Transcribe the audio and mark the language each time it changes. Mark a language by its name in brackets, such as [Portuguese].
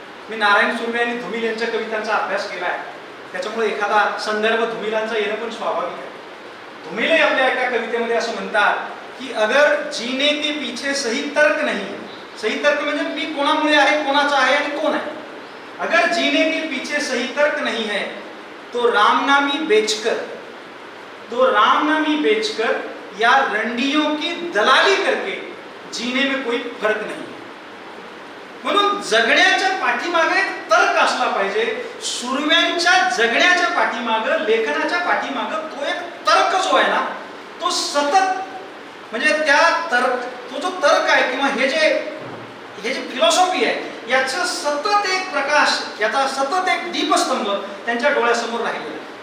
[Marathi] मी नारायण सुर्वे आणि धुमिल यांच्या कवितांचा अभ्यास केला आहे, त्याच्यामुळे एखादा संदर्भ धुमिलांचा येणं पण स्वाभाविक आहे. धुमिले आपल्या एका कवितेमध्ये असं म्हणतात की [Hindi] अगर जीने के पीछे सही तर्क नहीं, [Marathi] सही तर्क म्हणजे मी कोणामुळे आहे, कोणाचा आहे आणि कोण आहे. [Hindi] अगर जीने के पीछे सही तर्क नहीं है तो रामनामी बेचकर या रंडियों की दलाली करके जीने में कोई फर्क नहीं. [Marathi] म्हणून जगण्याच्या पाठीमागे एक तर्क असला पाहिजे. सुर्व्यांच्या जगण्याच्या पाठीमागे, लेखनाच्या मागे तो एक तर्क जो आहे ना तो सतत, म्हणजे त्या तो जो तर्क आहे किंवा हे जे फिलॉसॉफी आहे याचं सतत एक प्रकाश, याचा सतत एक दीपस्तंभ त्यांच्या डोळ्यासमोर राहिलेला आहे.